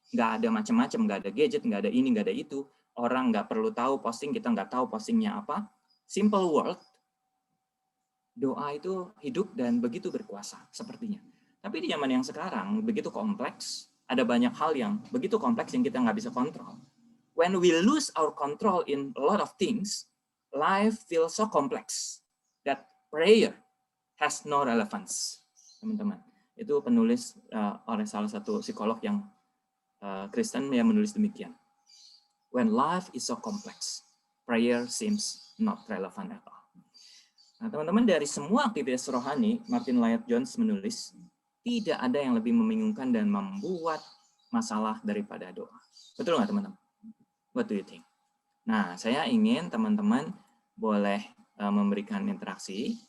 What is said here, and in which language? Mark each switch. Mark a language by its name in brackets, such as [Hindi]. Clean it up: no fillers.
[Indonesian] Nggak ada macam-macam, nggak ada gadget, nggak ada ini, nggak ada itu. Orang nggak perlu tahu posting, kita nggak tahu postingnya apa. [English] Simple world. [Indonesian] Doa itu hidup dan begitu berkuasa, sepertinya. Tapi di zaman yang sekarang, begitu kompleks, ada banyak hal yang begitu kompleks yang kita nggak bisa kontrol. [English] When we lose our control in a lot of things, life feels so complex that prayer has no relevance. [Indonesian] Teman-teman, itu penulis oleh salah satu psikolog yang Kristen yang menulis demikian. [English] When life is so complex, prayer seems not relevant at all. [Indonesian] Nah, teman-teman, dari semua aktivitas rohani, Martin Lloyd-Jones menulis, tidak ada yang lebih membingungkan dan membuat masalah daripada doa. Betul nggak, teman-teman? [English] What do you think? [Indonesian] Nah, saya ingin teman-teman boleh memberikan interaksi.